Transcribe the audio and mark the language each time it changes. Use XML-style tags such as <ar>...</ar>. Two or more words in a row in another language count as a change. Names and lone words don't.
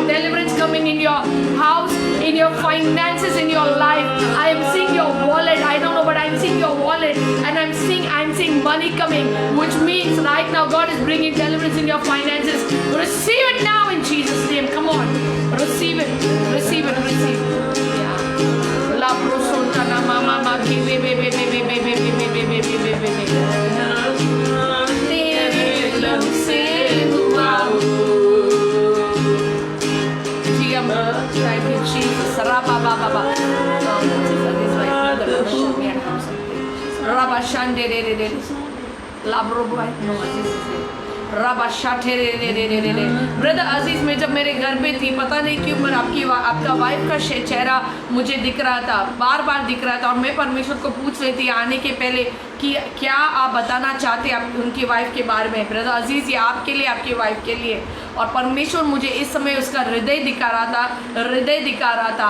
<en>Deliverance coming in your house, in your finances, in your life. I am seeing your wallet. I don't know, but I'm seeing your wallet, and I'm seeing money coming, which means right now God is bringing deliverance in your finances. Receive it now in Jesus' name. Come on, receive it, receive it, receive it. La prosotana mama maki bebe bebe bebe bebe bebe bebe bebe. Thank you, Jesus.</en> <hi>ब्रदर अजीज में जब मेरे घर पे थी, पता नहीं क्यों पर आपका वाइफ का चेहरा मुझे दिख रहा था, बार बार दिख रहा था, और मैं परमेश्वर को पूछ रही थी आने के पहले कि क्या आप बताना चाहते आप उनकी वाइफ के बारे में। ब्रदर अजीज, ये आपके लिए, आपकी वाइफ के लिए, और परमेश्वर मुझे इस समय उसका हृदय दिखा रहा था।</hi>